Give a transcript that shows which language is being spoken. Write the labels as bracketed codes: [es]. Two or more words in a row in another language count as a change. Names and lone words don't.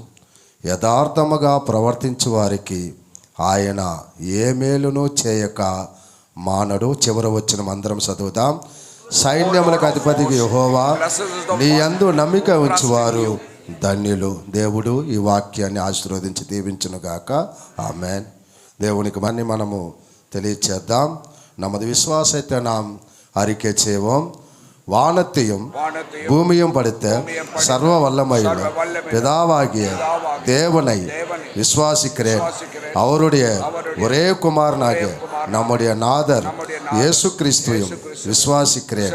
[te] యథార్థముగా ప్రవర్తించు వారికి ఆయన ఏ మేలును చేయక మానడు. చివరి వచ్చిన మందరం చదువుతాం. సైన్యములకు అధిపతికి యెహోవా నీ యందు నమ్మిక ఉంచువారు ధన్యులు. దేవుడు ఈ వాక్యాన్ని ఆశీర్వదించి దీవించును గాక. ఆమేన్. దేవునికి మన్ని మనము తెలియచేద్దాம். [ta] நமது விசுவாசத்தை நாம் அறிக்கை செய்வோம். வானத்தையும் பூமியும் படைத்த சர்வ வல்லமையுள்ள பிதாவாகிய தேவனை விசுவாசிக்கிறேன். அவருடைய ஒரே குமாரனாகிய நம்முடைய நாதர் இயேசு கிறிஸ்துவையும் விசுவாசிக்கிறேன்.